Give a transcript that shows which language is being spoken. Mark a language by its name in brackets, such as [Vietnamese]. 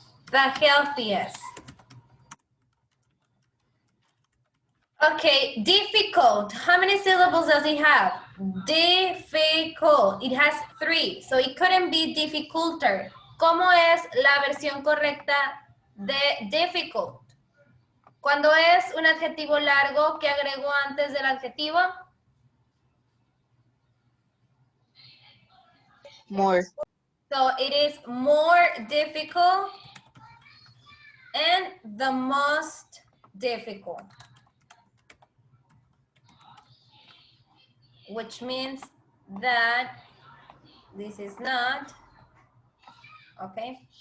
[English] The healthiest. Okay, difficult. How many syllables does it have? Difficult. It has 3, so it couldn't be difficulter. [Spanish] ¿Cómo es la versión correcta de difficult? Cuando es un adjetivo largo, ¿qué agregó antes del adjetivo? [English] More. So it is more difficult and the most difficult. Which means that this is not, okay?